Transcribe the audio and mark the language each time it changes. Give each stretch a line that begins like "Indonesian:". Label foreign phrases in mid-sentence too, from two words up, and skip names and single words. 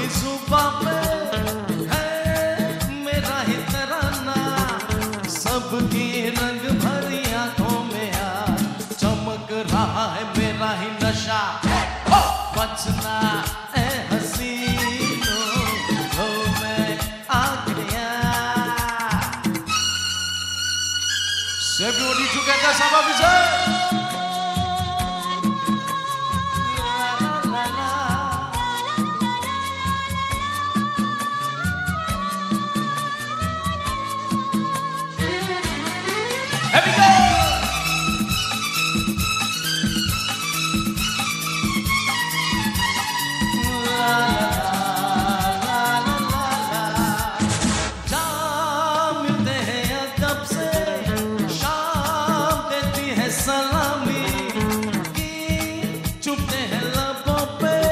Hindi: जुबां पे है मेरा ही तराना सबकी रंग भरी आंखों में आज चमक रहा है मेरा ही नशा बचना ए हसीनों हो मैं आ गया
English: So everybody together,
French: ça va vous
English: Here we go!
Hindi: जहाँ मिलते हैं अदब से शाम देती है सलामी चुपते हैं लबों पे